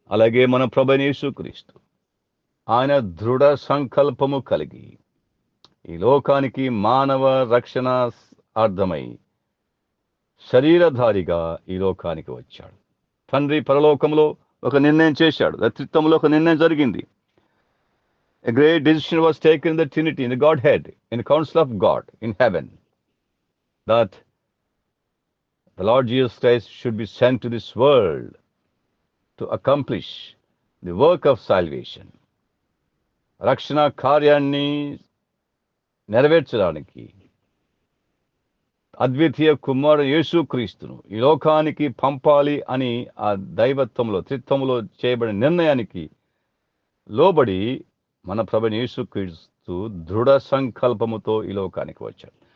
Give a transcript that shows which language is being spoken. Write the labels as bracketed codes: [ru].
[te] అలాగే మన ప్రభువైన యేసుక్రీస్తు ఆయన దృఢ సంకల్పము కలిగి ఈ లోకానికి మానవ రక్షణ అర్థమై శరీరధారిగా ఈ లోకానికి వచ్చాడు. తండ్రి పరలోకంలో ఒక నిర్ణయం చేశాడు, త్రిత్వంలో ఒక నిర్ణయం జరిగింది. [en] A great decision was taken in the Trinity, in the Godhead, in the council of God in heaven, that the Lord Jesus Christ should be sent to this world to accomplish the work of salvation. [te] రక్షణ కార్యాన్ని నెరవేర్చడానికి అద్వితీయ కుమారుడు యేసుక్రీస్తును ఈ లోకానికి పంపాలి అని ఆ దైవత్వంలో, త్రిత్వంలో చేయబడిన నిర్ణయానికి లోబడి మన ప్రభువైన యేసుక్రీస్తు దృఢ సంకల్పముతో ఈ లోకానికి వచ్చాడు.